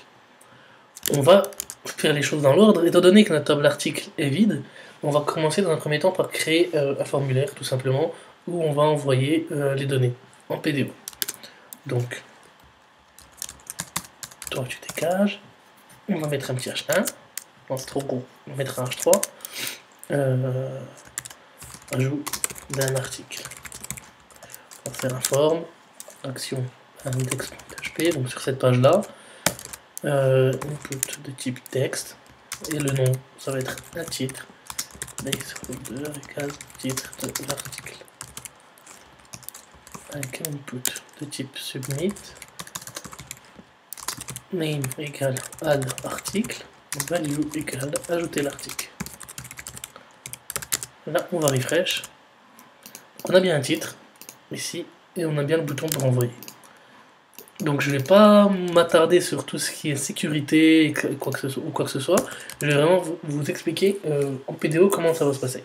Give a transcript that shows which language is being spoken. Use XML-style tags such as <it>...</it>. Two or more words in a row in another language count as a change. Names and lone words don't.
<fr>On va faire les choses dans l'ordre, étant donné que notre table article est vide, on va commencer dans un premier temps par créer un formulaire tout simplement où on va envoyer les données en PDO. Donc, toi tu dégages, on va mettre un petit H1, non c'est trop gros, on va mettre un H3, ajout d'un article, on va faire un form, action index.php, donc sur cette page là, input de type texte, et le nom ça va être un titre, placeholder égale titre de l'article, avec un input de type submit, name égale add article, value égale ajouter l'article. Là on va refresh, on a bien un titre ici et on a bien le bouton pour envoyer. Donc je vais pas m'attarder sur tout ce qui est sécurité ou quoi que ce soit. Je vais vraiment vous expliquer en PDO comment ça va se passer.</fr>